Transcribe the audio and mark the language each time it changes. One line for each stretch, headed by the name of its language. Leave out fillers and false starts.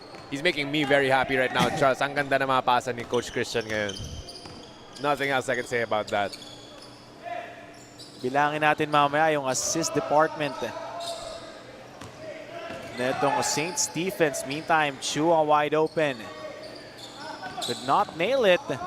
English: He's making me very happy right now, Charles.
Filipino: Ang ganda na mga pasa ni Coach Christian ngayon.
English: Nothing else I can say about that.
Filipino: Bilangin natin mamaya yung assist department.
English: Netong St. Stephens. Meantime, Chua wide open. Could not nail it.